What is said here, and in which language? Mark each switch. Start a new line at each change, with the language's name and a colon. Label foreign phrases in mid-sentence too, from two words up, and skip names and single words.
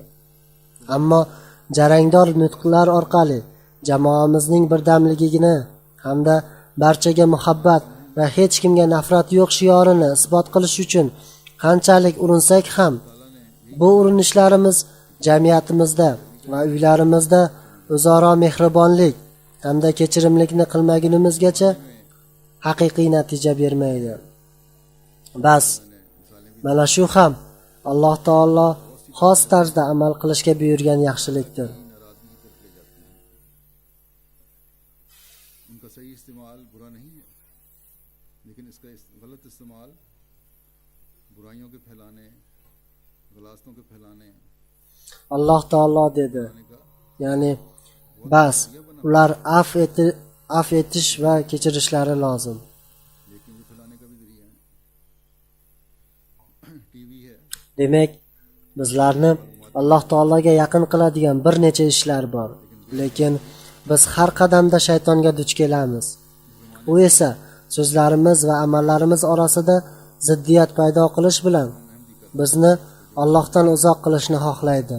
Uzbek: Ammo jarangdor nutqlar orqali jamoamizning birdamligini hamda barchaga muhabbat va hech kimga nafrat yo'q shiorini isbot qilish uchun qanchalik urinsak ham, bu urinishlarimiz jamiyatimizda va uylarimizda o'zaro mehribonlik hamda kechirimlikni qilmagunimizgacha haqiqiy natija bermaydi. Bas, mana shu ham Alloh taolo xos tarzda amal qilishga buyurgan yaxshilikdir.
Urdu: ان کا صحیح استعمال برا نہیں ہے، لیکن اس کا غلط استعمال برائیوں کے پھیلانے، گلاستوں کے پھیلانے, गलास्तों के फैलाने
Uzbek: Alloh taolo dedi. Ya'ni bas, ular af etish va kechirishlari lozim.
Urdu: لیکن یہ پھیلانے کا بھی ذریعہ ہے. ٹی وی ہے,
Uzbek: Demak, bizlarni Alloh taologa yaqin qiladigan bir necha ishlar bor. Lekin biz har qadamda shaytonga duch kelamiz. U esa so'zlarimiz va amallarimiz orasida ziddiyat paydo qilish bilan bizni Allohdan uzoq qilishni xohlaydi.